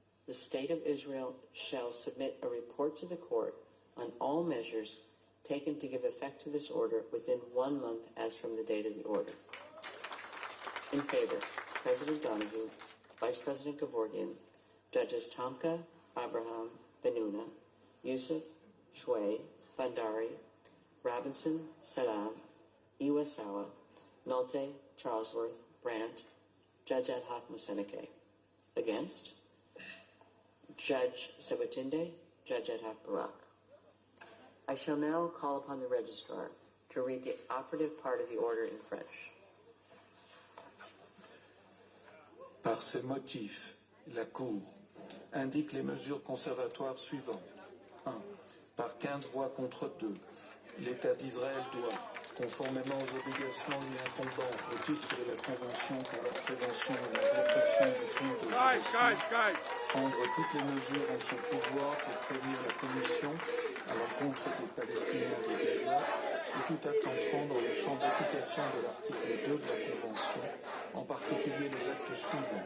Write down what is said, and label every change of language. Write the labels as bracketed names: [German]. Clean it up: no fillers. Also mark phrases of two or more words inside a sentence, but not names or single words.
[English] the State of Israel shall submit a report to the court on all measures taken to give effect to this order within 1 month as from the date of the order. In favor, President Donahue, Vice President Gevorgian, Judges Tomka, Abraham, Benuna, Youssef, Shway, Bandari, Robinson, Salam, Iwasawa, Nolte, Charlesworth, Brandt, Judge Ad hoc Moseneke. Against? Judge Sebutinde, Judge Ad hoc Barak. I shall now call upon the Registrar to read the operative part of the order in French. [French] Par ces motifs, la Cour indique les mesures conservatoires suivantes. 1. Par 15 voix contre 2, l'État d'Israël doit, conformément aux obligations lui incombant au titre de la Convention pour la prévention et la répression du crime de génocide, prendre toutes les mesures en son pouvoir pour prévenir la commission à l'encontre des Palestiniens de Gaza et tout acte entrant dans le champ d'application de l'article 2 de la Convention, en particulier les actes suivants.